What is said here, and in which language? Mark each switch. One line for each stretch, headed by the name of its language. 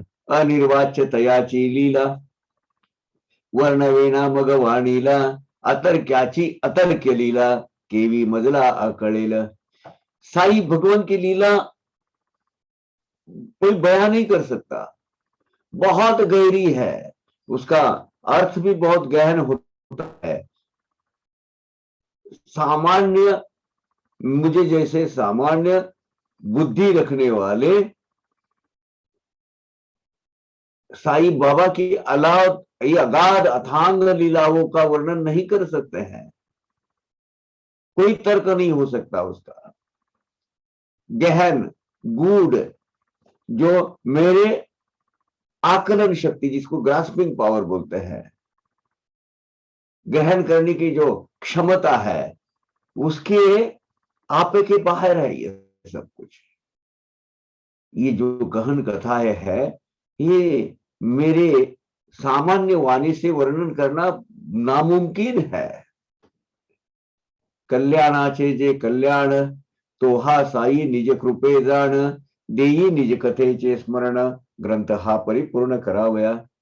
Marathi: अनिर्वाच्य तयाची लीला, वर्णवेना मगवाणीला, अतर्क्याची अतर्क्य लीला, केवी मजला अकड़ेल।
Hindi: साईं भगवान की लीला कोई बयान नहीं कर सकता, बहुत गहरी है, उसका अर्थ भी बहुत गहन होता है। सामान्य, मुझे जैसे सामान्य बुद्धि रखने वाले साईं बाबा की अलाव ये अगाध अथांग लीलाओं का वर्णन नहीं कर सकते हैं, कोई तर्क नहीं हो सकता उसका। गहन, गूढ़, जो मेरे आकलन शक्ति, जिसको ग्रास्पिंग पावर बोलते हैं, गहन करने की जो क्षमता है, उसके आपे के बाहर है ये सब कुछ। ये जो गहन कथाएं है, ये मेरे सामान्य वाणी से वर्णन करना नामुमकिन है।
Marathi: कल्याणाचे जे कल्याण, तो हा साई निज कृपे जाण, देई निज कथेचे स्मरण, ग्रंथ हा परिपूर्ण करावया।